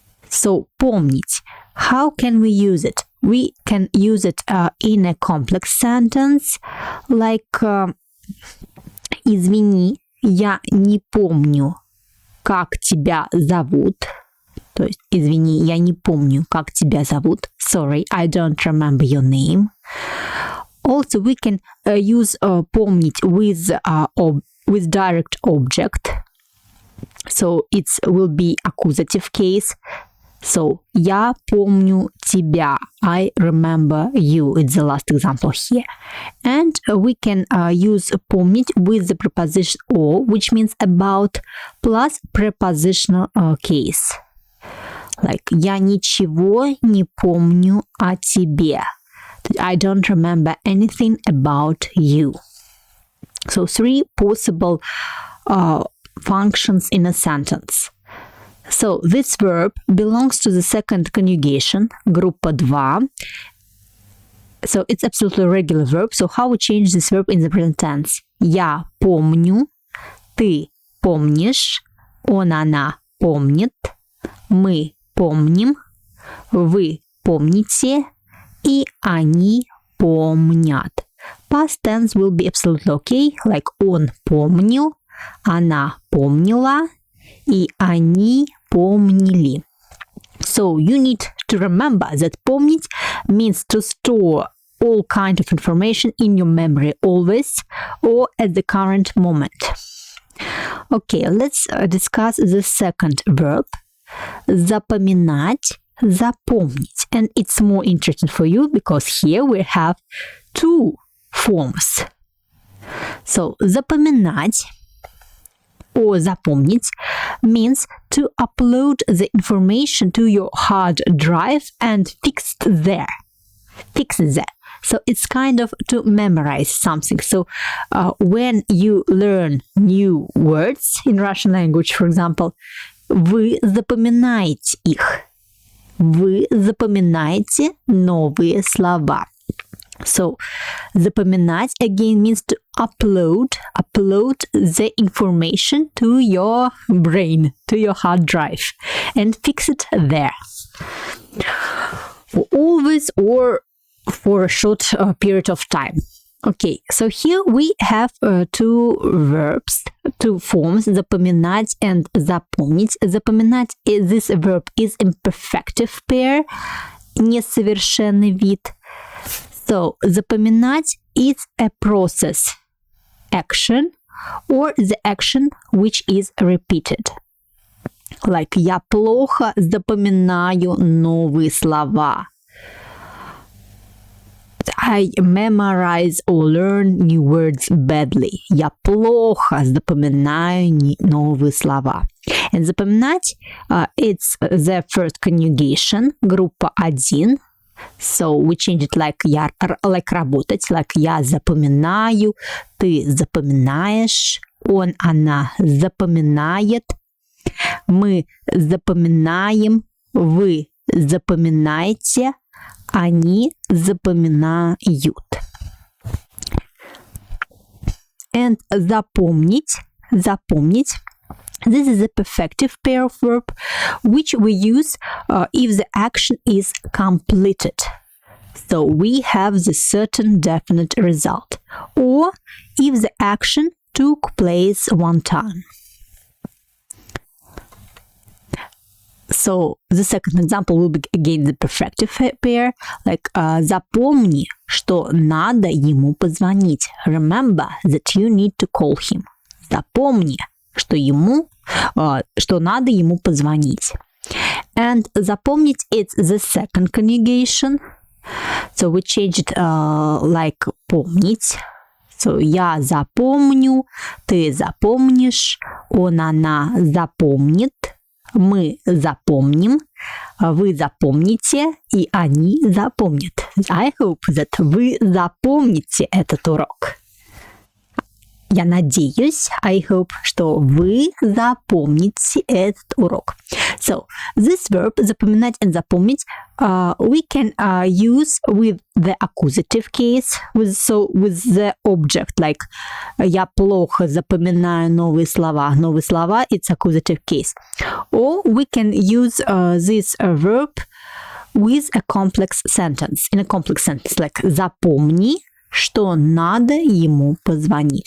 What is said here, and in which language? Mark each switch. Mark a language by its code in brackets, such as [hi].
[en] So, помнить. How can we use it? We can use it in a complex sentence, like [ru] извини, я не помню, как тебя зовут. То есть, извини, я не помню, как тебя зовут. [en] Sorry, I don't remember your name. Also, we can use помнить with direct object. So, it will be accusative case. [ru] So, я помню тебя. [en] I remember you. It's the last example here. And we can use помнить with the preposition or, which means about, plus prepositional case. [ru] Like, я ничего не помню о тебе. [en] I don't remember anything about you. So, three possible functions in a sentence. So, this verb belongs to the second conjugation, группа 2. So, it's absolutely a regular verb. So, how we change this verb in the present tense? [ru] Я помню, ты помнишь, он, она помнит, мы помним, вы помните, и они помнят. [en] Past tense will be absolutely okay, like [ru] он помнил, она помнила, и они помнили. [en] So you need to remember that помнить means to store all kind of information in your memory always or at the current moment. Okay, let's discuss the second verb. Запоминать, запомнить. And it's more interesting for you because here we have two forms. So запоминать or запомнить means to upload the information to your hard drive and fix it there. So it's kind of to memorize something. So when you learn new words in Russian language, for example, [ru] вы запоминаете их. Вы запоминаете новые слова. [en] So, запоминать again means to upload the information to your brain, to your hard drive, and fix it there. For always or for a short period of time. Okay, so here we have two verbs, two forms, запоминать and запомнить. Запоминать, this verb is imperfective pair, несовершенный вид. So, запоминать is a process, action, or the action which is repeated. [ru] Like, я плохо запоминаю новые слова. [en] I memorize or learn new words badly. [ru] Я плохо запоминаю новые слова. [en] And запоминать, it's the first conjugation, группа 1. So we change it like [ru] работать, like я запоминаю, ты запоминаешь, он, она запоминает, мы запоминаем, вы запоминаете, Они запоминают. [en] And запомнить. This is a perfective pair of verb which we use if the action is completed. So we have the certain definite result. Or if the action took place one time. So the second example will be again the perfective pair, like [ru] запомни, что надо ему позвонить. [en] Remember that you need to call him. Запомни, что надо ему позвонить. And запомнить it's the second conjugation. So we change it like помнить. [ru] So я запомню, ты запомнишь, он, она запомнит. Мы запомним, вы запомните, и они запомнят. [en] I hope that [ru] вы запомните этот урок. Я надеюсь, [en] I hope, [ru] что вы запомните этот урок. [en] So, this verb, запоминать and запомнить, we can use with the accusative case, with the object, like [ru] я плохо запоминаю новые слова. Новые слова, [en] it's accusative case. Or we can use this verb with a complex sentence, in a complex sentence, like [ru] запомни, что надо ему позвонить.